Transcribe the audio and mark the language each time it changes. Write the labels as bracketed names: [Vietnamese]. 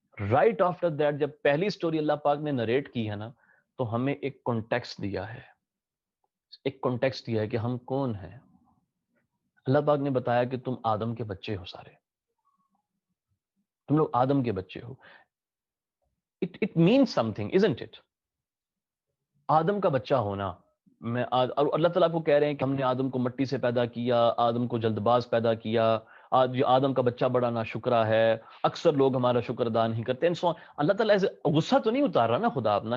[English] right after that [Urdu] جب پہلی story اللہ پاک نے نریٹ کی ہے نا, تو ہمیں ایک کانٹیکسٹ دیا ہے, ایک کانٹیکسٹ دیا ہے کہ ہم کون ہیں. اللہ پاک نے بتایا کہ تم آدم کے بچے ہو, سارے تم لوگ آدم کے بچے ہو. [English] It means something, isn't it? [Urdu] آدم کا بچہ ہونا. اور اللہ تعالیٰ کو کہہ رہے ہیں کہ ہم نے آدم کو مٹی سے پیدا کیا, آدم کو جلد باز پیدا کیا, آج آدم کا بچہ بڑا ناشکرا ہے, اکثر لوگ ہمارا شکر ادا نہیں کرتے. اللہ تعالیٰ غصہ تو نہیں اتار رہا نا خدا اپنا.